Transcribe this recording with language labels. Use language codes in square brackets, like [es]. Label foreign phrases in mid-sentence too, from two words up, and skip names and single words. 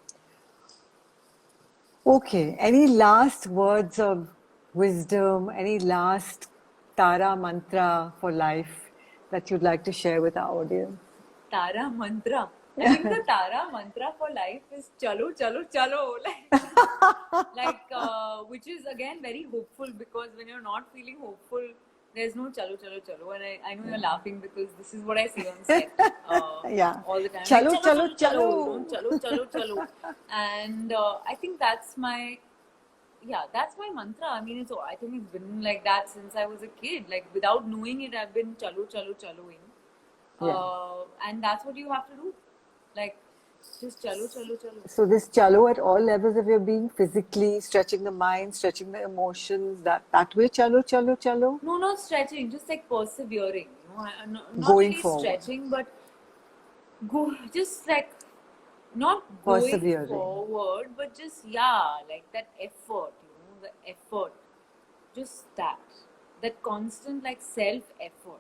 [en] Okay, any last words of wisdom, any last Tara mantra for life that you'd like to share with our audience? Tara mantra. I think the Tara mantra for life is [hi] चलो, चलो, चलो. [en] Which is again very hopeful because when you're not feeling hopeful, there's no [hi] चलो, चलो, चलो. [en] And I know you're laughing because this is what I say on set Yeah. all the time. Like, Chalo, chalo, chalo, [hi] चलो, चलो. [en] chalo. [hi] चलो, चलो, चलो. [en] And I think that's my mantra. I mean, I think it's been like that since I was a kid. Like without knowing it, I've been [hi] चलो, चलो, [en] chaloing. Yeah. And that's what you have to do. Like, just [hi] चलो, चलो, चलो. [en] So this chalo at all levels of your being, physically stretching the mind, stretching the emotions, that way [hi] चलो, चलो, चलो, [en] No, not stretching, just like persevering. Not going really forward, stretching, but just like not going persevering, forward, but just like that effort. The effort, just that constant like self effort.